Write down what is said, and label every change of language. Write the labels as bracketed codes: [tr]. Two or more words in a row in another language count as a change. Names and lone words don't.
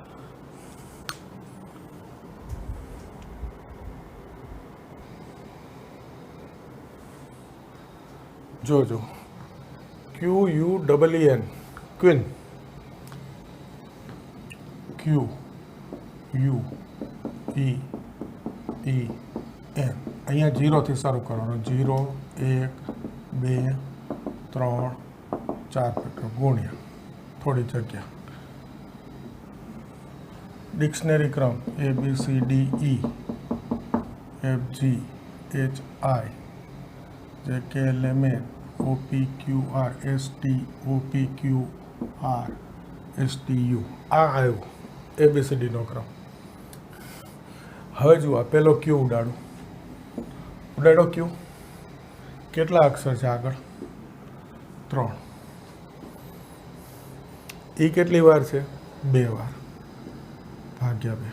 [gu] જોજો QUEEN ક્વીન QUEEN અહીંયા 0થી શરૂ કરવાનો 0 1 2 3 4 ફેક્ટર ગુણ્યા થોડી જગ્યા ડિક્શનરી ક્રમ ABCD E F G H I JK LMN O P Q R S T O P Q R S T U આ આવ્યો ABCD નો ક્રમ. હવે જુઓ પહેલો Q ઉડાડો Q કેટલા અક્ષર છે આગળ 3 એ કેટલી વાર છે 2 વાર ભાગ્યા 2.